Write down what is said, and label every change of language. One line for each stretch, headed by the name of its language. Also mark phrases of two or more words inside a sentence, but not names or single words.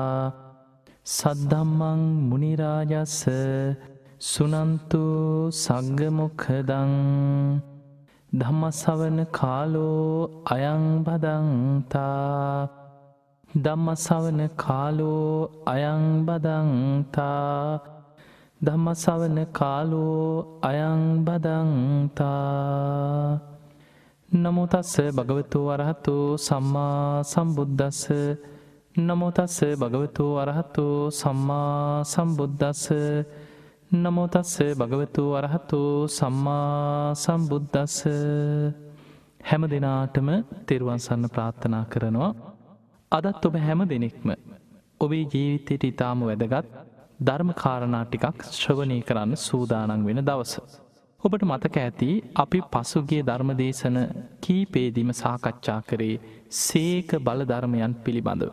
Pali: සද්ධම්මං මුනි රාජස්ස සුනන්තු සග්ග මොක්ඛදං ධම්මස්සවන කාලෝ අයං බදන්තා ධම්මස්සවන කාලෝ අයං බදන්තා ධම්මස්සවන කාලෝ අයං බදන්තා. නමෝ තස්ස භගවතු වරහතු සම්මා සම්බුද්දස්ස. නමෝ තස්ස භගවතු වරහතු සම්මා සම්බුද්දස්ස. නමෝ තස්ස භගවතු වරහතු සම්මා සම්බුද්දස්ස.
Sinhala: හැම දිනාටම තෙරුවන් සරණ ප්‍රාර්ථනා කරනවා. අදත් ඔබ හැම දිනෙකම ඔබේ ජීවිතයට ඊටාම වැදගත් ධර්ම කාරණා ටිකක් ශ්‍රවණය කරන්න සූදානම් වෙන දවස. ඔබට මතක ඇති අපි පසුගිය ධර්මදේශන කීපෙදිම සාකච්ඡා කරේ සීක බල ධර්මයන් පිළිබඳව.